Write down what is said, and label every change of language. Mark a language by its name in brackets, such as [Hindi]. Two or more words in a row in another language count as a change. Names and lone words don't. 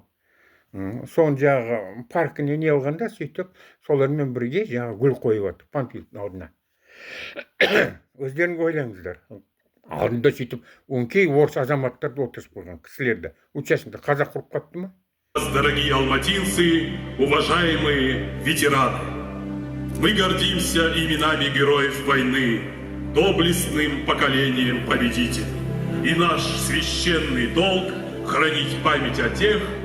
[Kazakh] Соң паркіне не алғанда, сөйтіп, солармен бірге гүл қойып отыр, Панфиловтың алдына. Өздерің ойлаңыздар. Алдында сөйтіп, өңкей орыс азаматтарды отырып қойған кісілерді. Участникті қазақ құрып қапты ма? [Russian] Дорогие алматинцы, уважаемые ветераны, мы гордимся именами героев войны, доблестным поколением победителей. И наш священный долг — хранить память о тех,